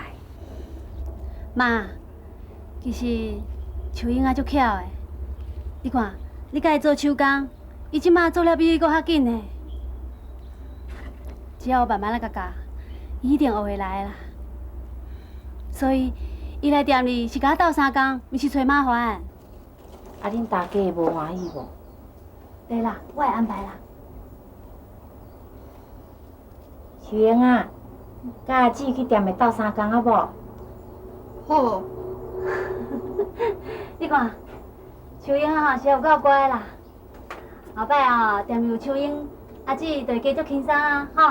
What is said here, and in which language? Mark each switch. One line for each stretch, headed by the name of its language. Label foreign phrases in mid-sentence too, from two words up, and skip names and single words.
Min Nan Chinese: 妈，其实秋英仔足巧的，你看，你甲伊做手工，伊即马做了比你搁较紧呢。只要我慢慢来甲教，伊一定学会来啦。所以，伊来店里是甲我斗3工，毋是找麻烦。啊，恁大家会无欢喜无？对啦，我会安排啦。秋英啊，甲阿姊去店里斗3工好无？好。你看，秋英啊是有够乖啦。后摆哦，店里有秋英，阿姊就会加足轻松啊，吼。